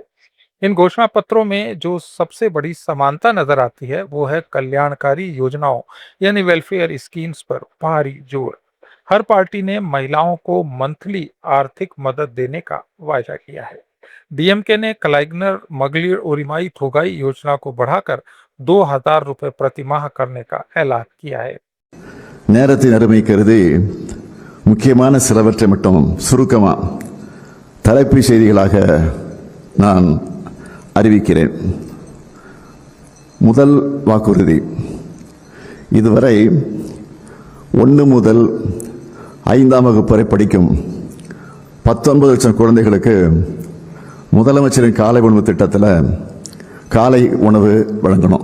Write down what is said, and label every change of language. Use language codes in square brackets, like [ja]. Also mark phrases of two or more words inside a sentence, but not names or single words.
[hi] इन घोषणा पत्रों में जो सबसे बड़ी समानता नजर आती है वो है कल्याणकारी योजनाओं यानी [en] welfare schemes [hi] पर भारी जोर। हर पार्टी ने महिलाओं को मंथली आर्थिक मदद देने का वायदा किया है। डीएमके ने कलाइग्नर मगलिर उरिमाई थोगाई योजना को बढ़ाकर 2000 रुपए प्रति माह करने का ऐलान किया है। [ta] நேரத்தின் அருமை கருதி முக்கியமான சிலவற்றை மட்டும் சுருக்கமா தலைப்பு செய்திகளாக நான் அறிவிக்கிறேன். முதல் வாக்குறுதி, இதுவரை 1 முதல் 5ஆம் வகுப்பு வரை படிக்கும் 19 லட்சம் குழந்தைகளுக்கு முதலமைச்சரின் காலை உணவு திட்டத்தில் காலை உணவு வழங்கணும்.